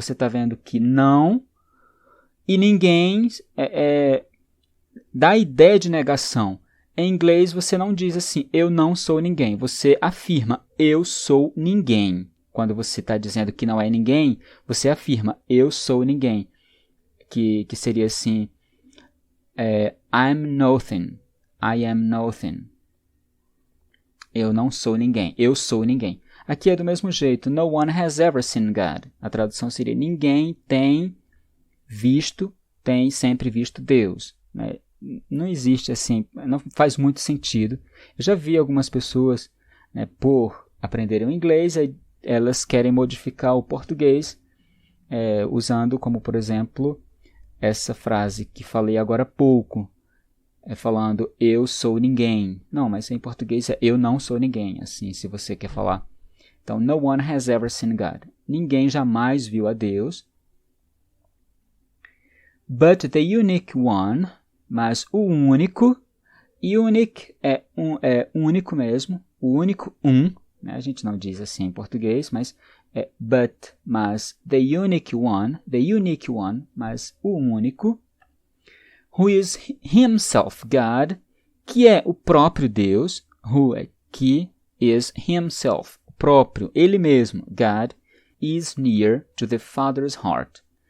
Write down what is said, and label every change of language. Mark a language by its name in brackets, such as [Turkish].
[Portuguese] Você está vendo que não e ninguém dá a ideia de negação. Em inglês, você não diz assim, eu não sou ninguém. Você afirma, eu sou ninguém. Quando você está dizendo que não é ninguém, você afirma, eu sou ninguém. Que seria assim, [English] I'm nothing. I am nothing. [Portuguese] Eu não sou ninguém. Eu sou ninguém. Aqui é do mesmo jeito. [English] No one has ever seen God. [Portuguese] A tradução seria, ninguém tem sempre visto Deus. Né? Não existe assim, não faz muito sentido. Eu já vi algumas pessoas, né, por aprenderem o inglês, elas querem modificar o português, usando como, por exemplo, essa frase que falei agora há pouco, falando eu sou ninguém. Não, mas em português é eu não sou ninguém, assim, se você quer falar. [English] Então, no one has ever seen God. [Portuguese] Ninguém jamais viu a Deus. [English] But the unique one, [Portuguese] mas o único, unique é único mesmo, o único né? A gente não diz assim em português, mas mas [English] the unique one, [Portuguese] mas o único, [English] who is himself God, [Portuguese] que é o próprio Deus, que is himself, o próprio, ele mesmo, God, [English] is near to the Father's heart.